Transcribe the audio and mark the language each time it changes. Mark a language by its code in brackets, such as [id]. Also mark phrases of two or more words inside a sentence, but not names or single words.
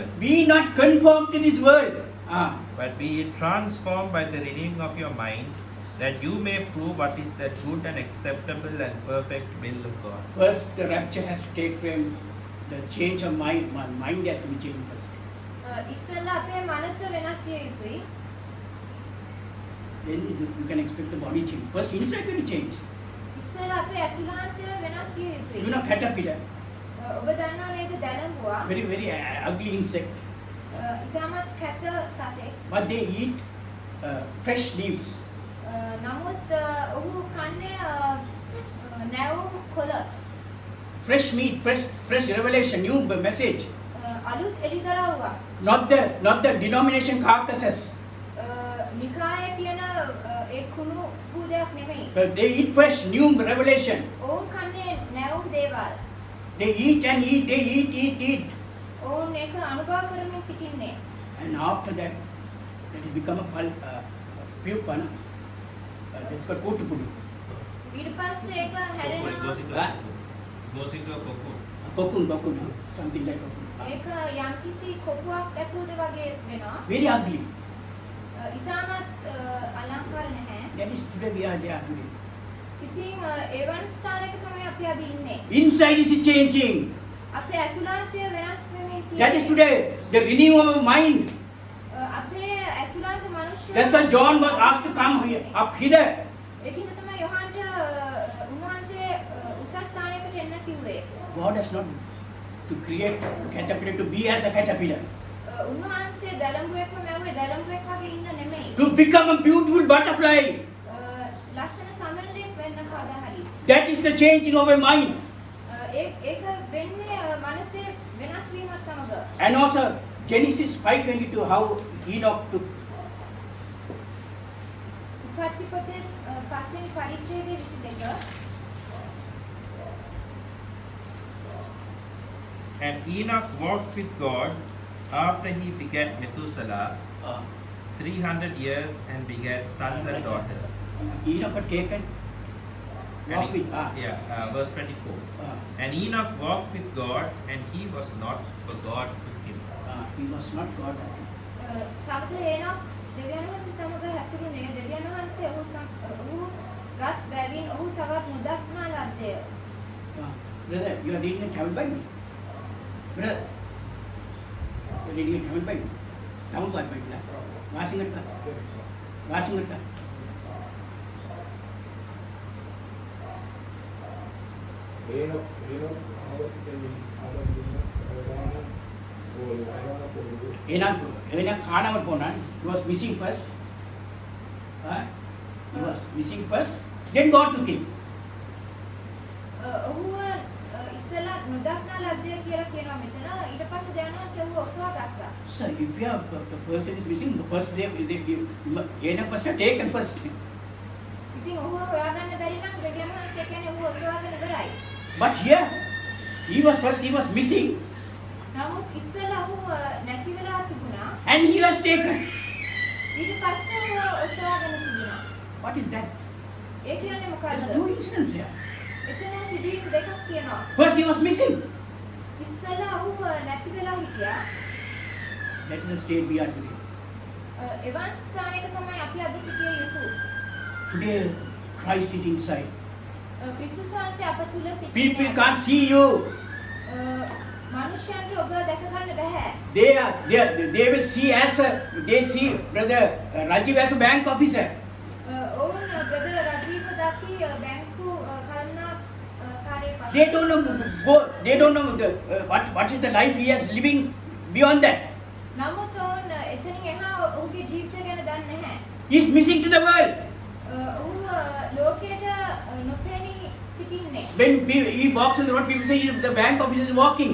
[en] Be not conformed to this world. but be ye transformed by the renewing of your mind, that you may prove what is that good and acceptable and perfect will of God. First the rapture has to take place. The change of mind has to be changed first. [si] ඉස්සෙල්ලා අපේ මනස වෙනස් විය යුතුයි. [en] Then you can expect the body change. First inside will change. [si] ඉස්සෙල්ලා අපේ අතුලාන්තය වෙනස් විය යුතුයි. [en] You know caterpillar, [si] ඔබ දන්නව නේද දැලඹුවා? [en] very ugly insect. [si] ඉතාමත් කැත සතෙක්. [en] But they eat fresh leaves. [si] නමුත් ඔහු කන්නේ නැවුම් කොළ. [en] Fresh meat, fresh revelation, new message. [si] අලුත් එළිදරව්වක්. [en] Not the denomination carcasses. [si] නිකායේ තියෙන ඒ කුණු පුදයක් නෙමෙයි. [en] But they eat fresh new revelation. [si] ඔවුන් කන්නේ නැවුම් දේවල්. [en] They eat and eat, they eat. [si] ඔවුන් ඒක අනුභව කරමින් සිටින්නේ. [en] And after that, it has become a pupa. That's called kotupudu. [si] ඊට පස්සේ ඒක හැරෙනවා. [en] Goes into a cocoon. Cocoon, something like cocoon. [si] ඒක යම්කිසි කොපුවක් ඇතුළට වගේ වෙනවා. [en] Very ugly. [si] ඉතාමත් අලංකාර නැහැ. [en] That is today we are there today. [si] ඉතින් එවන් ස්ථානයක තමයි අපි අද ඉන්නේ. [en] Inside is changing. [si] අපේ ඇතුළාන්තය වෙනස් වෙමින් [en] That is [si] තියෙන්නේ. [en] today the renewal of mind. [si] අපේ ඇතුළාන්ත මනුෂ්‍ය [en] That's why John was asked to come here, up hither. [si] ඒකින්ද තමයි යොහන්ට උන්වහන්සේ උසස් ස්ථානයකට එන්න කිව්වේ. [en] God has not to create caterpillar to be as a caterpillar. [si] උන්වහන්සේ දැලඹුවෙක්ව මැව්වේ දැලඹුවෙක් වගේ ඉන්න නෙමෙයි. [en] To become a beautiful butterfly. [si] ලස්සන සමනලයක් වෙන්න කවදා හරි. [en] That is the changing of a mind. [si] ඒක වෙන්නේ මනසේ වෙනස් වීමත් සමග. [en] And also Genesis 5:22 how Enoch took. [si] උපත්ති පොතේ පස්වෙනි පරිච්ඡේදයේ 22. [en] And Enoch walked with God after he begat Methuselah 300 years and begat sons and daughters. Enoch had taken walk with Verse 24. And Enoch walked with God, and he was not, for God took him. He was not God. [si] තවද එනොක් දෙවියන් වහන්සේ සමග හැසිරුණේ දෙවියන් වහන්සේ ඔහු රත් බැවින් ඔහු තවත් නොදක්නා ලද්දේ. [en] Brother, you are reading a Tamil Bible. Brother, you are reading a Tamil Bible. Tamil Bible. [ta] வாசிங்கட்டா. Enoch காணாமல் போனான். [en] He was missing first. He was missing first. Then God took him. [si] ඔහුව ඉස්සලා නොදක්නා ලද්දේ කියලා කියනවා මෙතන. ඊට පස්සේ දෙවියන් වහන්සේ ඔහුව ඔසවා ගත්තා. [en] So if you have, the person is missing, the first Enoch must have taken first. [si] ඉතින් ඔහුව හොයාගන්න බැරි නම් දෙවියන් වහන්සේ කියන්නේ ඔහුව ඔසවාගෙන ඉවරයි. [en] But here, he was missing, [si] නමුත් ඉස්සලා ඔහුව නැති වෙලා තිබුණා. [en] and he was taken. [si] ඊට පස්සේ ඔහුව ඔසවාගෙන තිබුණා. [en] What is that? [si] ඒ කියන්නේ [en] There's [si] මොකද්ද? [en] two incidents here. [si] එතන සිදුවීම් දෙකක් කියනවා. [en] First, he was missing. [si] ඉස්සලා ඔහුව නැති වෙලා හිටියා. [en] That is the state we are today. [si] එවන් ස්ථානයක තමයි අපි අද සිටිය යුතු. [en] Today, Christ is inside. [si] ක්‍රිස්තුස් වහන්සේ අප තුල සිටිනවා. [en] People can't see you. [si] මනුෂ්‍යයන්ට ඔබ දැක ගන්න බෑ. [en] They will see they see Brother Rajiv as a bank officer. [si] ඔවුන් බ්‍රදර් රජීව දකි බැංකු කරුණා කාර්යපක්ෂ. [en] They don't know what is the life he is living beyond that. [si] නමුත් ඔවුන් එතනින් එහා ඔහුගේ ජීවිතය ගැන දන්නේ නැහැ. [en] He is missing to the world. [si] ඔහු ලෝකයට නොපෙනී සිටින්නේ. [en] When he walks on the road, people say the bank officer is walking.